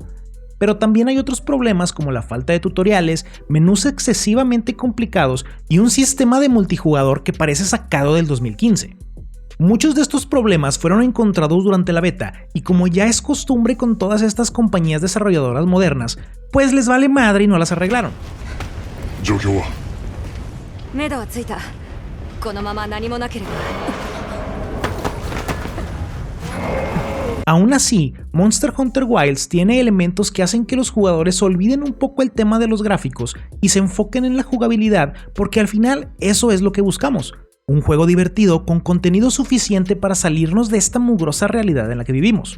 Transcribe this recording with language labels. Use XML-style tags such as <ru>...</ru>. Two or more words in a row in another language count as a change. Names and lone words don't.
<es>Pero también hay otros problemas como la falta de tutoriales, menús excesivamente complicados y un sistema de multijugador que parece sacado del 2015. Muchos de estos problemas fueron encontrados durante la beta y como ya es costumbre con todas estas compañías desarrolladoras modernas, pues les vale madre y no las arreglaron.</es> <ja>状況は目処はついた。このまま何もなければ。</ja> <es>Aún así, Monster Hunter Wilds tiene elementos que hacen que los jugadores olviden un poco el tema de los gráficos y se enfoquen en la jugabilidad, porque al final eso es lo que buscamos: un juego divertido con contenido suficiente para salirnos de esta mugrosa realidad en la que vivimos.</es>